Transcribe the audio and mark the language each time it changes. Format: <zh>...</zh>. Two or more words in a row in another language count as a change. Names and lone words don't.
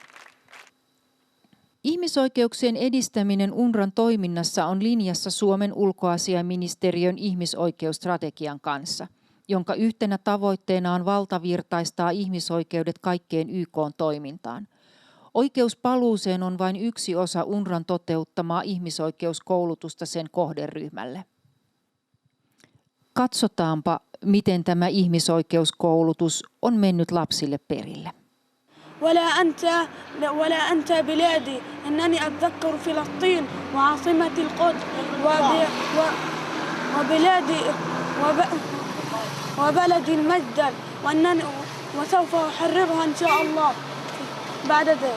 <fi>Ihmisoikeuksien edistäminen UNRWAn toiminnassa on linjassa Suomen ulkoasiainministeriön ihmisoikeusstrategian kanssa, jonka yhtenä tavoitteena on valtavirtaistaa ihmisoikeudet kaikkeen YK-toimintaan. Oikeus paluuseen on vain yksi osa UNRWAn toteuttamaa ihmisoikeuskoulutusta sen kohderyhmälle. Katsotaanpa, miten tämä ihmisoikeuskoulutus on mennyt lapsille perille.</fi> <ar>ولا أنت بلادي أنني أتذكر فلسطين وعاصمة القدس وبلدي المجد وسوف أحررها إن شاء الله بعد ذلك.</ar>